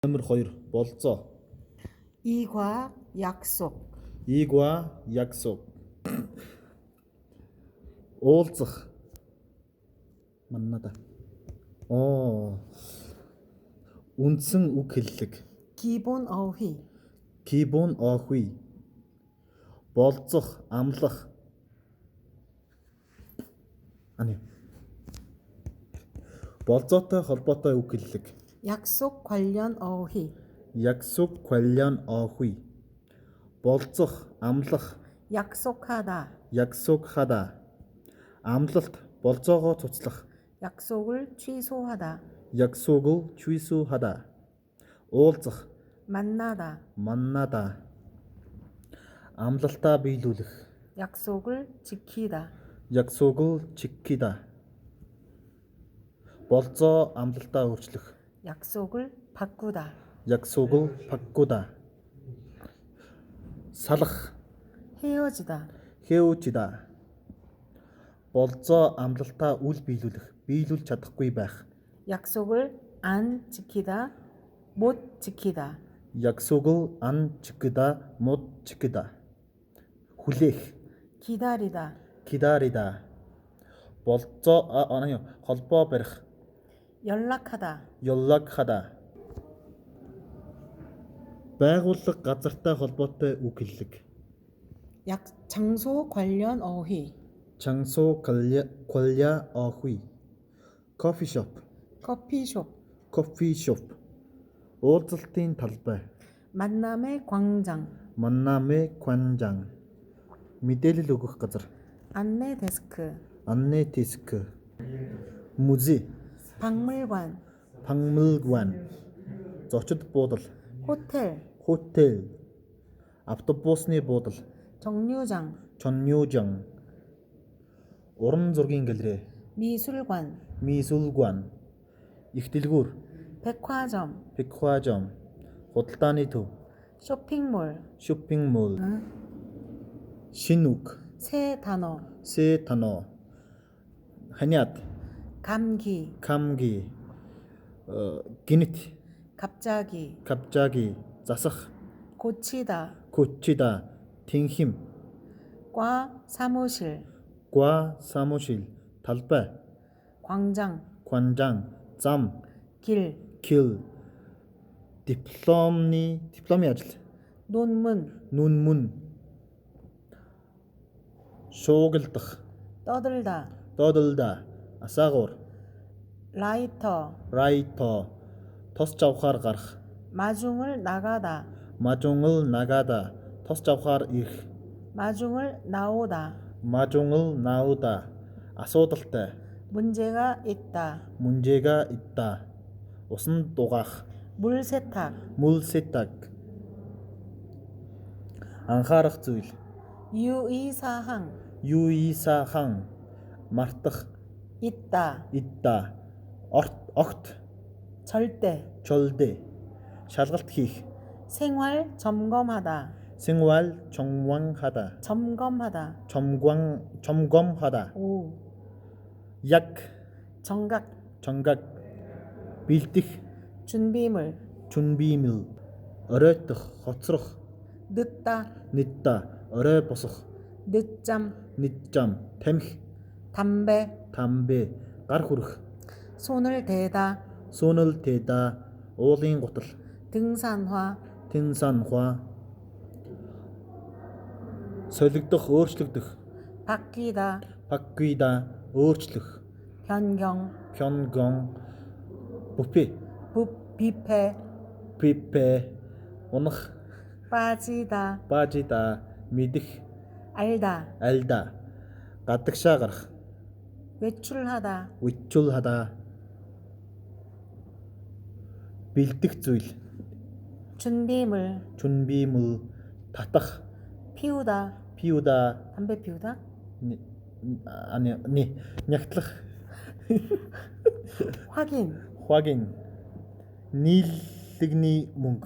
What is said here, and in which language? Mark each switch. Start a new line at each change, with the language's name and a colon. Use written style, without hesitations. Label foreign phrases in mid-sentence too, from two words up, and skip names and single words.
Mongolian: Номер 2 болцоо.
Korean: 이과 약속. Ийгва 약속.
Mongolian: уулзах. Маннада. Үндсэн үг хэллэг.
Korean: 기본 어휘. 기본 어휘.
Mongolian: Болцох, амлах. Болцоотой холбоотой үг хэллэг.
Korean: 약속 관련 어휘. 약속 관련 어휘.
Mongolian: болцох, амлах.
Korean: 약속하다. 약속하다.
Mongolian: амлалт, болцоогоо цуцлах.
Korean: 약속을 취소하다. 약속을 취소하다. уулзах, 만나다. 만나다.
Mongolian: амлалтаа биелүүлэх.
Korean: 약속을 지키다. 약속을 지키다.
Mongolian: болцоо амлалтаа өөрчлөх.
Korean: 약속을 바꾸다. 약속을 바꾸다. салах, 헤어지다. 헤어지다.
Mongolian: болцоо амлалтаа үл биелүүлэх. биелүүлж чадахгүй байх.
Korean: 약속을 안 지키다. 못 지키다. 약속을 안 지키다, 못 지키다.
Mongolian: хүлээх,
Korean: 기다리다. 기다리다.
Mongolian: болцоо холбоо барих.
Korean: 연락하다. 연락하다.
Mongolian: байгууллага газартай холбоотой үг хэллэг.
Korean: 장소 관련 어휘. 장소 관련 어휘. 커피숍. 커피숍. 커피숍.
Mongolian: уулзалтын талбай.
Korean: 만남의 광장. 만남의 광장.
Mongolian: мэдээлэл өгөх газар.
Korean: 안내 데스크. 안내 데스크. музей. 박물관. 박물관.
Mongolian: зочид буудал.
Korean: 호텔. 호텔.
Mongolian: автобусны буудал.
Korean: 정류장. 정류장.
Mongolian: уран зургийн галерей.
Korean: 미술관. 미술관.
Mongolian: их дэлгүүр.
Korean: 백화점. 백화점.
Mongolian: худалдааны төв.
Korean: 쇼핑몰. 쇼핑몰.
Mongolian: шинэ үг.
Korean: 새 단어. 새 단어. ханиад. 감기. 감기. гинэт. 갑자기.
Mongolian: засах.
Korean: 고치다. 고치다. tinghim. 과 사무실. 과 사무실. талбай. 광장. 광장. зам. 길. 길.
Mongolian: дипломын ажил.
Korean: 논문.
Mongolian: шуугилдах. 떠들다. асаагуур.
Korean: 라이터.
Mongolian: тос жавхаар гарах.
Korean: 마중을 나가다.
Mongolian: тос жавхаар ирэх.
Korean: 마중을 나오다.
Mongolian: асуудалтай.
Korean: 문제가 있다.
Mongolian: усан дугаах.
Korean: 물세탁.
Mongolian: анхаарах зүйл. 유의사항. мартах.
Korean: 있다.
Mongolian: огт.
Korean: 절대.
Mongolian: шалгалт хийх.
Korean: 생활 점검하다. 점검하다. 오. 약. 정각.
Mongolian: бэлдэх.
Korean: 준비물.
Mongolian: оройтох, хоцрох.
Korean: 늦다.
Mongolian: орой босох.
Korean: 늦잠.
Mongolian: тамхи.
Korean: 담배.
Mongolian: гар хүрэх.
Korean: 손을 대다.
Mongolian: уулын гутал.
Korean: 등산화.
Mongolian: солигдох, өөрчлөгдөх.
Korean: 바뀌다.
Mongolian: өөрчлөх.
Korean: 변경. 뷔페.
Mongolian: унах.
Korean: 빠지다.
Mongolian: мэдэх.
Korean: 알다.
Mongolian: гадагшаа гарах.
Korean: 외출하다.
Mongolian: бэлдэх зүйл.
Korean: 준비물.
Mongolian: татах.
Korean: 피우다. 담배 피우다.
Mongolian: нягтлах.
Korean: 확인.
Mongolian: нийллэгний мөнгө.